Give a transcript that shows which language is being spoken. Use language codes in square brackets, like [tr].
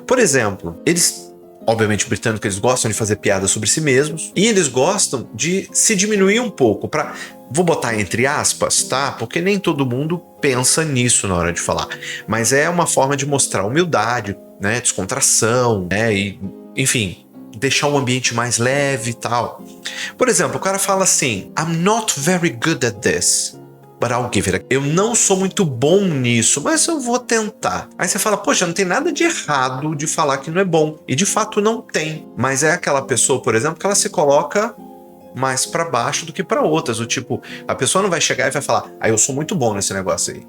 [pt] Por exemplo, obviamente, britânicos, eles gostam de fazer piadas sobre si mesmos e eles gostam de se diminuir um pouco vou botar entre aspas, tá? Porque nem todo mundo pensa nisso na hora de falar. Mas é uma forma de mostrar humildade, né? Descontração, né? E, enfim, deixar o ambiente mais leve e tal. Por exemplo, o cara fala assim, [en] I'm not very good at this, but I'll give it. [pt] Eu não sou muito bom nisso, mas eu vou tentar. Aí você fala, poxa, não tem nada de errado de falar que não é bom. E de fato não tem. Mas é aquela pessoa, por exemplo, que ela se coloca mais pra baixo do que pra outras. O tipo, a pessoa não vai chegar e vai falar, eu sou muito bom nesse negócio aí.